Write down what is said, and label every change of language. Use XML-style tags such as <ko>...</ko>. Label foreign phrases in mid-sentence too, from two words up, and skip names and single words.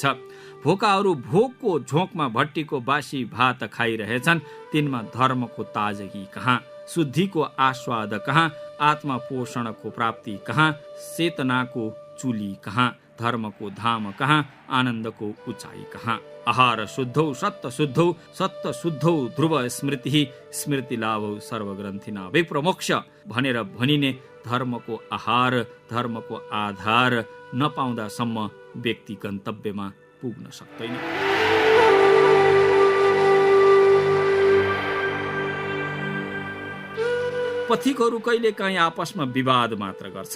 <ne>भोकाहरू भोकको झोकमा भट्टीको बासी भात खाइरहेछन्। तिनमा धर्मको ताजगी कहाँ, शुद्धिको आस्वाद कहाँ, आत्मा पोषणको प्राप्ति कहाँ, चेतनाको चुली कहाँ, धर्मको धाम कहाँ, आनन्दको उचाइ कहाँ।</ne> <sa>आहार शुद्धौ सत्त शुद्धौ, सत्त शुद्धौ ध्रुव स्मृति, स्मृति लाभौ सर्वग्रन्थिना विप्रमोक्ष</sa> <ne>भनेर भनिने धर्मको आहार, धर्मको आधार नपाउँदासम्म व्यक्ति गन्तव्यमा पुग्न सक्दैन। पथिकहरू कहिले काहीँ आपसमा विवाद मात्र गर्छन्।</ne>